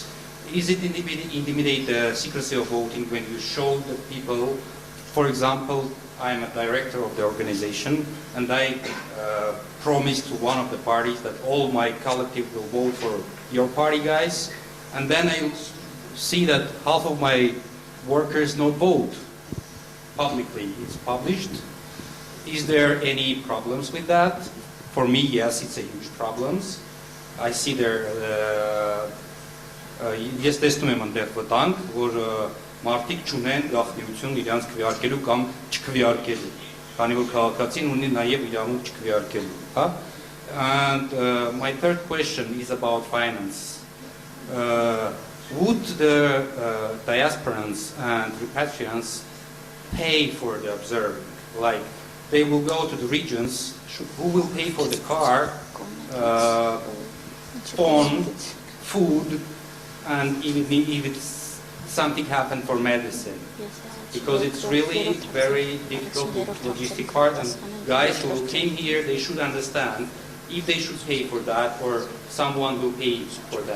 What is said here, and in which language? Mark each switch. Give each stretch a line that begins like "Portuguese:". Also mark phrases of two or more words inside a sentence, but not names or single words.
English: Is it intimidate the secrecy of voting when you show the people, for example, I'm a director of the organization, and I promise to one of the parties that all my collective will vote for your party, guys, and then I see that half of my workers not vote publicly. It's published. Is there any problems with that? For me, yes, it's a huge problems. I see there.
Armenian: Ես տեսնում եմ այնտեղ վտանգ, որ մարդիկ չունեն գաղտնիություն իրանց քվեարկելու կամ չքվեարկելու, քանի որ քաղաքացին ունի նաև իրավունք չքվեարկելու, հա?
English: And my third question is about finance. Would the diasporans and repatriants pay for the observing? Like, they will go to the regions, who will pay for the car, phone, food, and even if it's something happened for medicine, because it's really very difficult logistic part, and guys who came here, they should understand if they should pay for that or someone will pay for that.